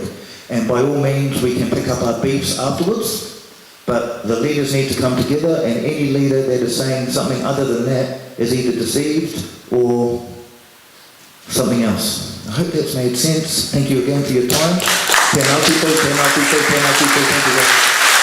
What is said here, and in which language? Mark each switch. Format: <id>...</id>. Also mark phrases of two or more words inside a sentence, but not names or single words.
<en>And by all means, we can pick up our beefs afterwards, but the leaders need to come together, and any leader that is saying something other than that is either deceived or something else. I hope that's made sense. Thank you again for your time.</en> <mi>Tēnā koutou, tēnā koutou, tēnā koutou,</mi> <en>thank you.</en>